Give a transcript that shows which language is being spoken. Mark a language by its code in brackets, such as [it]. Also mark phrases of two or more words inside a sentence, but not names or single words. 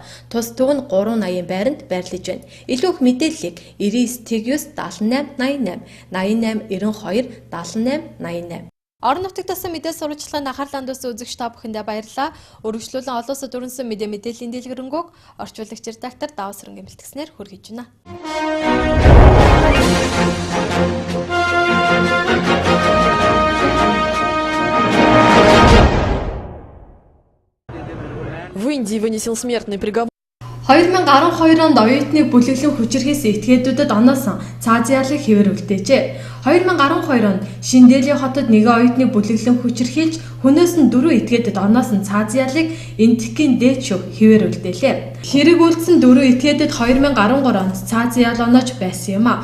[mn] Тус төв нь 380 байранд байрлаж байна. Илүү их мэдээллийг 99 78 88 88 92 78 88 Орон нутагт тасан мэдээ сурвалжлагын анхаарлаа хандуулсан үзэгч та бүхэндээ баярлалаа. Өргөжлүүлэн олон улсад өрнөсөн мэдээллийн дэлгэрэнгүй орчуулагч редактор Давс Сөрөнгийн бэлтгэснээр хүргэж байна. [ru] В Индии вынесен смертный приговор. [mn] 2012 онд оюутныг бүлэглэн хүчирхээс этгээдүүдэд оноосон цааз яалыг хэвээр үлдээжээ. 2012 онд Шиндели хотод нэгэн оюутны бүлэглэн хүчирхийлж хүнээс нь 4 этгээдэд оноос нь цааз ялыг энтхийн дээд шүүх хэвээр үлдээлээ. Хэрэг үйлдсэн 4 этгээдэд 2013 онд цааз ял оноож байсан юм а.